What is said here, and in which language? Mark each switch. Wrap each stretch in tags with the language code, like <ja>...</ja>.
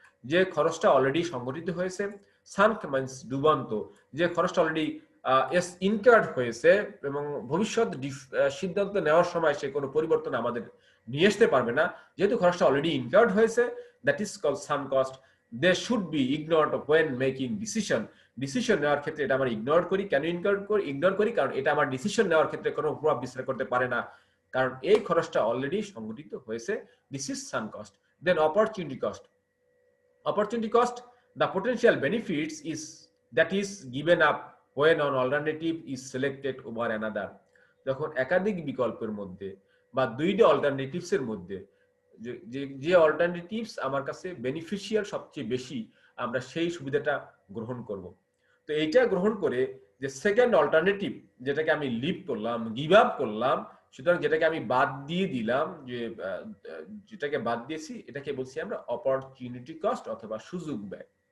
<bn>যে খরচটা অলরেডি সংগঠিত হয়েছে, সান মিন্স ডুবন্ত, যে খরচটা অলরেডি ইনকার্ড হয়েছে এবং ভবিষ্যৎ সিদ্ধান্ত নেওয়ার সময় সে কোনো পরিবর্তন আমাদের নিয়ে আসতে পারবে না, যেহেতু খরচটা অলরেডি ইনকার্ড হয়েছে, that is called San cost.</bn> <en>they should be ignored when making decision</en> <bn>নেওয়ার ক্ষেত্রে এটা আমরা ইগনোর করি। কেন ইগনোর করি? কারণ এটা আমার ডিসিশন নেওয়ার ক্ষেত্রে কোনো প্রভাব বিস্তার করতে পারে না, কারণ এই খরচটা অলরেডি সংগঠিত হয়েছে।</bn> <en>This is sunk cost. Then opportunity cost, the potential benefits is that is given up when an alternative is selected over another।</en> <bn>যখন একাধিক বিকল্পের মধ্যে বা দুইটা অল্টারনেটিভস এর মধ্যে যে অল্টারনেটিভস আমার কাছে বেনিফিশিয়াল সবচেয়ে বেশি, আমরা সেই সুবিধাটা গ্রহণ করব। তো এইটা গ্রহণ করে যে সেকেন্ড অল্টারনেটিভ যেটাকে আমি লিভ করলাম, গিভ আপ করলাম, সুতরাং যেটাকে আমি বাদ দিয়ে দিলাম, যেটাকে বাদ দিয়েছি, এটাকে বলছি আমরা অপরচুনিটি কস্ট অথবা সুযোগ ব্যয়।</bn>